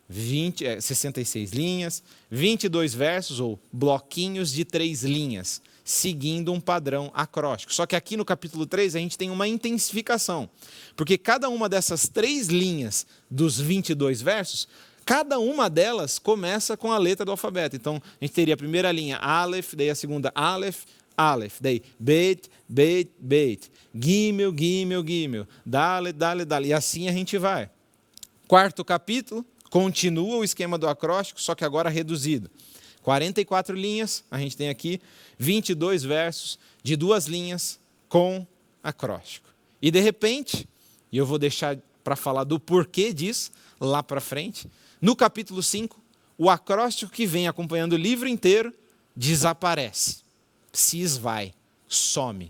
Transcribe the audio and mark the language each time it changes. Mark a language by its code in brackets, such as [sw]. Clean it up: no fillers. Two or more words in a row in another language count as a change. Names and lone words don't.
[pt] 66 linhas, 22 versos ou bloquinhos de 3 linhas, seguindo um padrão acróstico. Só que aqui no capítulo 3 a gente tem uma intensificação, porque cada uma dessas 3 linhas dos 22 versos, cada uma delas começa com a letra do alfabeto. Então, a gente teria a primeira linha, Aleph, daí a segunda, Aleph, Aleph, daí Bet, Bet, Bet, Gimel, Gimel, Gimel, Dalet, Dalet, Dalet, e assim a gente vai. Quarto capítulo, continua o esquema do acróstico, só que agora reduzido. 44 linhas, a gente tem aqui 22 versos de 2 linhas com acróstico. E de repente, e eu vou deixar para falar do porquê disso lá para frente, no capítulo 5, o acróstico que vem acompanhando o livro inteiro desaparece, se esvai, some.